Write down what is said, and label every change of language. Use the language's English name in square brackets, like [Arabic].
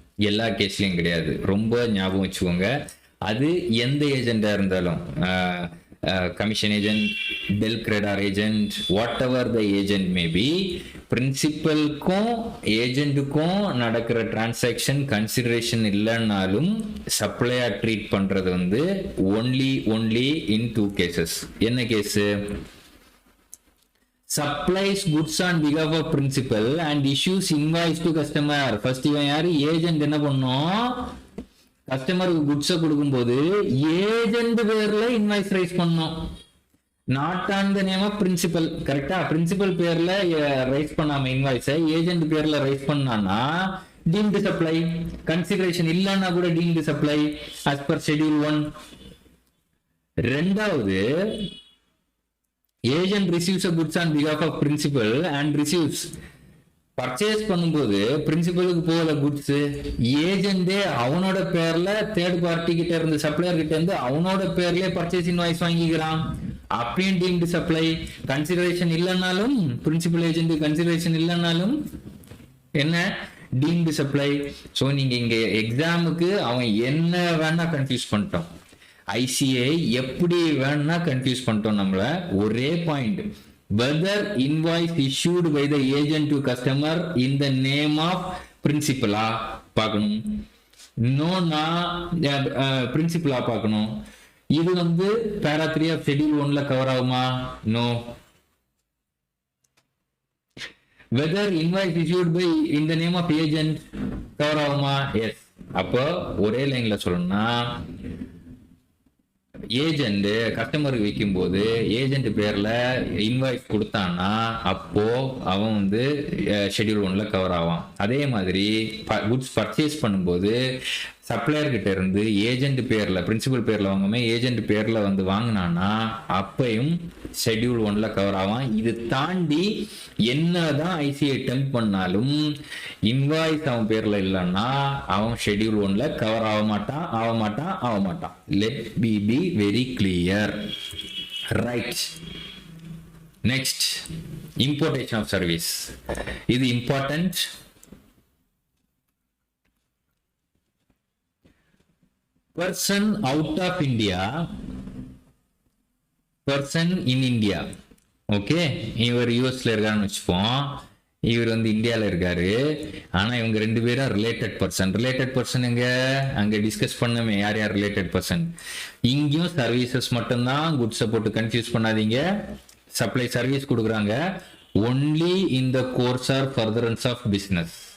[Tamil] எல்லா கேஸ்லயும் கிடையாது, ரொம்ப ஞாபகம் வச்சுக்கோங்க. அது எந்த ஏஜெண்டா இருந்தாலும், commission agent, bill கிரெடார் agent, [English] whatever the agent may be, [Tamil] பிரின்சிபலுக்கும் ஏஜென்ட்டுக்கும் நடக்கிற டிரான்சாக்ஷன் கன்சிடரேஷன் இல்லைன்னாலும் சப்ளையர் ட்ரீட் பண்றது வந்து [English] Only in 2 cases. [Tamil] என்ன case? [English] supplies goods on behalf of principal and issues invoice to customer. [Tamil] First இவன் யாரு? ஏஜென்ட். என்ன பண்ணும்? கஸ்டமருக்கு குட்ஸை கொடுக்கும்போது ஏஜென்ட் பேர்ல இன்வாய்ஸ் ரைஸ் பண்ணும், [English] not on the name of principal, [Tamil] கரெக்டா? பிரின்சிபல் பேர்ல ரைஸ் பண்ணாம இன்வாய்ஸை ஏஜென்ட் பேர்ல ரைஸ் பண்ணானா டீம்டு சப்ளை. கன்சிடரேஷன் இல்லைன்னா கூட deemed supply [English] as per schedule 1. [Tamil] ரெண்டாவது, [English] agent receives a goods on behalf of principal and receives, [Tamil] purchase பண்ணும்போது பிரின்சிபலுக்கு போகல குட்ஸ், ஏஜென்டே அவனோட பேர்ல தேர்ட் பார்ட்டி கிட்ட இருந்து, சப்ளையர் கிட்ட இருந்து அவனோட பேர்லயே பர்ச்சேஸ் இன்வாய்ஸ் வாங்கிக்கிறான், அப்பயும் டீம்டு சப்ளை. கன்சிடரேஷன் இல்லைன்னாலும், பிரின்சிபல் ஏஜென்ட் கன்சிடரேஷன் இல்லைன்னாலும் என்ன? Deemed supply. ஸோ நீங்க இங்க எக்ஸாமுக்கு அவன் என்ன வேணா கன்ஃபியூஸ் பண்ணிட்டோம், ஐசிஐ எப்படி வேணா கன்ஃபியூஸ் பண்ணிட்டோம் நம்மள. [English] ஒரே point, whether invoice issued by the agent to customer in the name of principal [Tamil] பார்க்கணும், நோனா பிரின்சிபலா பார்க்கணும். இது வந்து பேரா 3 ஆஃப் ஷெட்யூல் 1ல கவர் ஆகுமா? [English] No. whether invoice issued by in the name of agent cover ஆகுமா? Yes. [Tamil] அப்போ ஒரே லைன்ல சொல்லணும்னா, ஏஜென்ட் கஸ்டமருக்கு விற்கும் போது ஏஜென்ட் பேர்ல இன்வாய்ஸ் கொடுத்தான்னா அப்போ அவன் வந்து ஷெட்யூல் 1ல கவர் ஆவான். அதே மாதிரி குட்ஸ் பர்ச்சேஸ் பண்ணும்போது சப்ளையர் கிட்ட இருந்து ஏஜென்ட் பேர்ல, பிரின்சிபல் பேர்ல வாங்காம ஏஜென்ட் பேர்ல வந்து வாங்கினான்னா அப்பையும் ஷெட்யூல் 1ல கவர் ஆவான். இது தாண்டி என்னதான் ஐசிஐ டெம்ப் பண்ணாலும் இன்வாய்ஸ் அவன் பேர்ல இல்லைன்னா அவன் ஷெட்யூல் 1ல கவர் ஆக மாட்டான். [English] Let be very clear, right? Next, importation of service. இது important. person out of India, person in India. [Tamil] Okay, இவர் யூஎஸ்ல இருக்காருன்னு வச்சுப்போம், இவர் வந்து இந்தியாவில் இருக்காரு. ஆனால் இவங்க 2 பேரும் ரிலேட்டட் பர்சன். ரிலேட்டட் பர்சன் எங்க? அங்கே டிஸ்கஸ் பண்ணமே யார் யார் ரிலேட்டட் பர்சன். இங்கேயும் சர்வீசஸ் மட்டும்தான், குட்ஸை போட்டு கன்ஃபியூஸ் பண்ணாதீங்க. [English] Supply service கொடுக்குறாங்க only in the course or furtherance of business.